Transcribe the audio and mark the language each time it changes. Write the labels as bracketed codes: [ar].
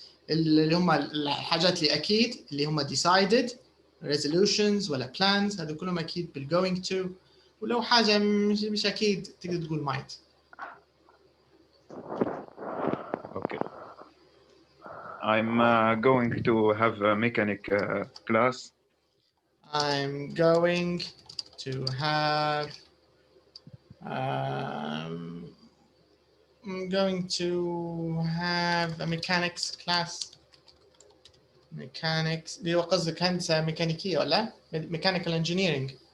[ar] اللي هم الحاجات اللي أكيد اللي هم decided, resolutions ولا plans هذول كلهم أكيد بالgoing to. ولو حاجة مش أكيد تقدر تقول might. [en] Okay. I'm going to have a mechanic class. I'm going to have I'm going to have a mechanics class. [ar] Mechanics اللي هو قصدك هندسة ميكانيكية ولا؟ [en] Mechanical engineering.